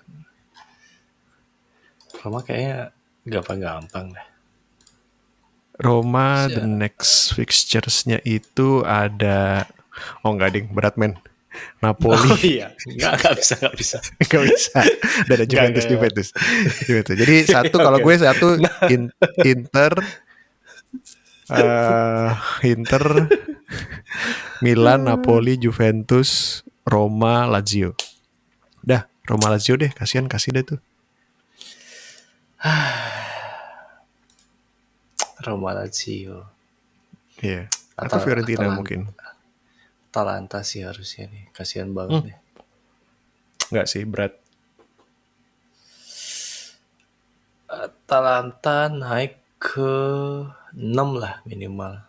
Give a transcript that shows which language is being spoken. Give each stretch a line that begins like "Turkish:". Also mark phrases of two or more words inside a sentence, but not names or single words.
Indonesian: Roma kayaknya gampang-gampang deh. Roma the Ya.
English: next fixtures-
Indonesian: nya itu ada enggak ding, berat men. Napoli. Oh iya, nggak bisa, nggak bisa. Enggak bisa. Dan ada Juventus. Nggak. Jadi satu kalau Oke. gue satu Nah, Inter Inter, Milan, Napoli, Juventus, Roma, Lazio. Dah, Roma Lazio deh, kasih deh tuh. Roma Lazio. Iya. Atau Fiorentina mungkin. Atalanta sih harusnya nih. Kasihan banget nih. Enggak sih, berat. Atalanta naik ke 6 lah minimal.